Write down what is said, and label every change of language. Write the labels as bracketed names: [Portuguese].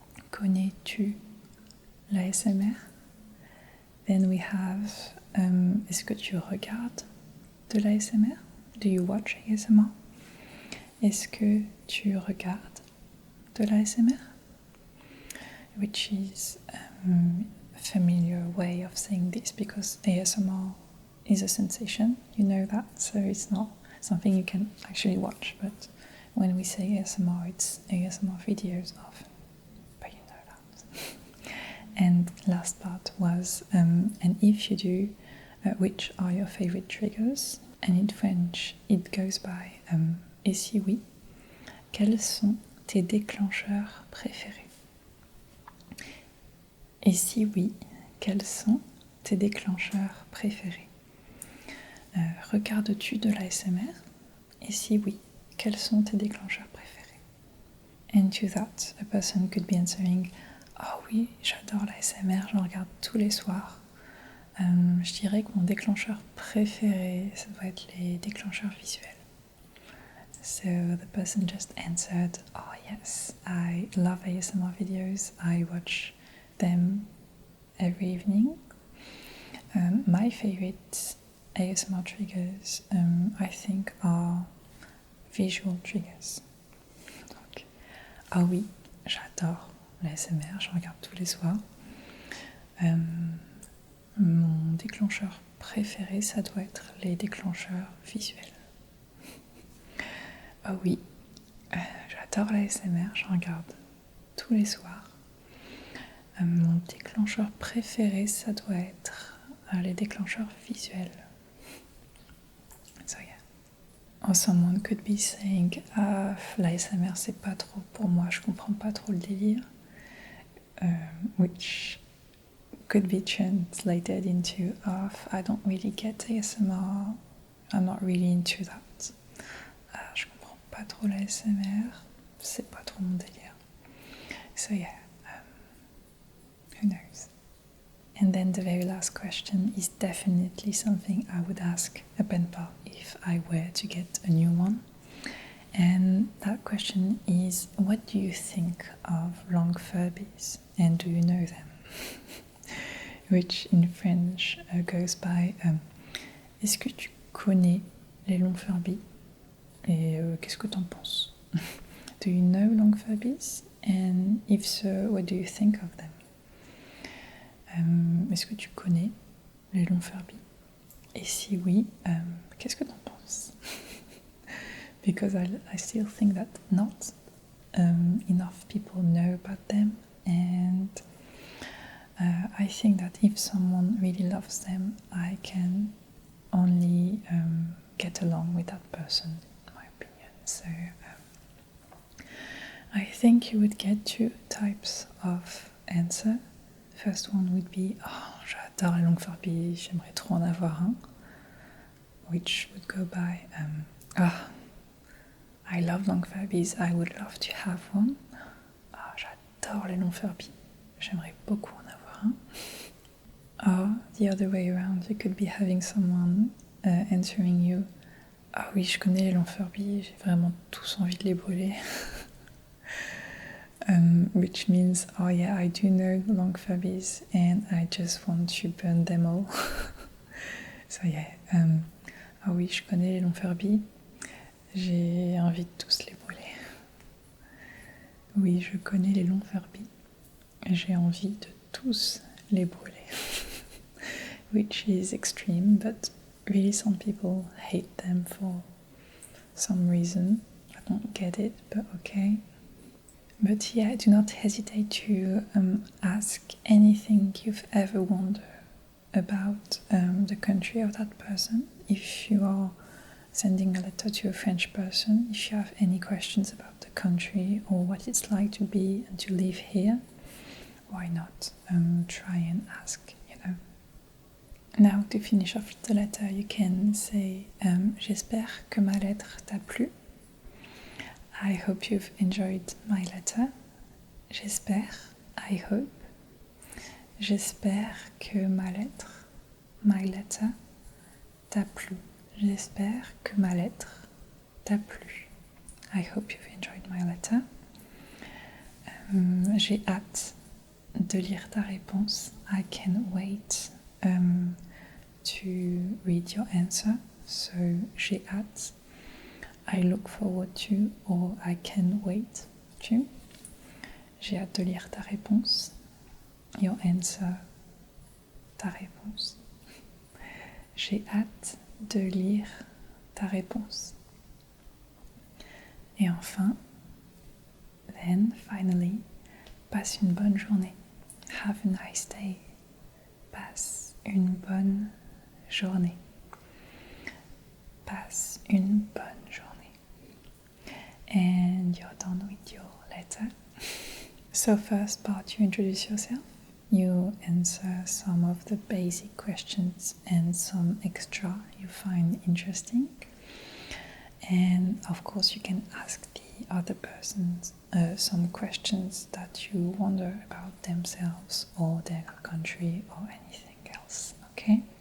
[French] Connais-tu l'ASMR? [English] Then we have, [French] est-ce que tu regardes de l'ASMR? [English] Do you watch ASMR? [French] Est-ce que tu regardes de l'ASMR? [English] Which is a familiar way of saying this because ASMR is a sensation, you know that, so it's not something you can actually watch, but when we say ASMR, it's ASMR videos often, but you know that. And last part was, and if you do, which are your favorite triggers? And in French, it goes by [French] et si oui, quels sont tes déclencheurs préférés? Et si oui, quels sont tes déclencheurs préférés? Regardes-tu de l'ASMR? Et si oui, quels sont tes déclencheurs préférés? [English] And to that, a person could be answering, oh [French] oui, j'adore l'ASMR, j'en regarde tous les soirs. Je dirais que mon déclencheur préféré, ça doit être les déclencheurs visuels. [English] So the person just answered, oh yes, I love ASMR videos, I watch them every evening. My favorite ASMR triggers, I think, are visual triggers. [French] Donc, ah oui, j'adore l'ASMR, je regarde tous les soirs. Mon déclencheur préféré, ça doit être les déclencheurs visuels. Ah oui, j'adore l'ASMR, je regarde tous les soirs. Mon déclencheur préféré, ça doit être les déclencheurs visuels. [English] So yeah. Or someone could be saying, [French] l'ASMR c'est pas trop pour moi, je comprends pas trop le délire. [English] Which could be translated into, I don't really get ASMR, I'm not really into that. [French] Je comprends pas trop l'ASMR, c'est pas trop mon délire. [English] So yeah, who knows? And then the very last question is definitely something I would ask a penpal if I were to get a new one. And that question is, what do you think of long Furbies? And do you know them? Which in French goes by, [French] est-ce que tu connais les longs Furbies? Et qu'est-ce que t'en penses? [English] Do you know long Furbies? And if so, what do you think of them? [French] Est-ce que tu connais les longs Furbies? Et si oui, qu'est-ce que t'en penses? [English] Because I still think that not enough people know about them, and I think that if someone really loves them, I can only get along with that person, in my opinion. So I think you would get two types of answer. First one would be, [French] oh, j'adore les longues Furbies, j'aimerais trop en avoir un. [English] Which would go by, I love long Furbies, I would love to have one. [French] Ah, j'adore les longs Furbies, j'aimerais beaucoup en avoir un. [English] Or the other way around, you could be having someone answering you, [French] ah oui, je connais les longs Furbies, j'ai vraiment tous envie de les brûler. [English] Which means, oh yeah, I do know long Furbies and I just want to burn them all. So yeah, [French] ah oui, je connais les longs Furbies, j'ai envie de tous les brûler. Oui, je connais les longs Furbies, j'ai envie de tous les brûler. [English] Which is extreme, but really some people hate them for some reason. I don't get it, but okay. But yeah, do not hesitate to ask anything you've ever wondered about the country of that person. If you are sending a letter to a French person, if you have any questions about the country or what it's like to be and to live here, why not try and ask, you know. Now, to finish off the letter, you can say [French] j'espère que ma lettre t'a plu. [English] I hope you've enjoyed my letter. [French] J'espère, [English] I hope. [French] J'espère que ma lettre, [English] my letter, [French] t'a plu. J'espère que ma lettre t'a plu. [English] I hope you've enjoyed my letter. [French] J'ai hâte de lire ta réponse. [English] I can't wait to read your answer. So, [French] j'ai hâte. [English] I look forward to, or I can wait to. [French] J'ai hâte de lire ta réponse. [English] Your answer, [French] ta réponse. J'ai hâte de lire ta réponse. Et enfin, [English] then finally, [French] passe une bonne journée. [English] Have a nice day. [French] Passe une bonne journée. Passe une bonne journée. [English] And you're done with your letter. So first part, you introduce yourself. You answer some of the basic questions and some extra you find interesting. And of course, you can ask the other person some questions that you wonder about themselves or their country or anything else, okay?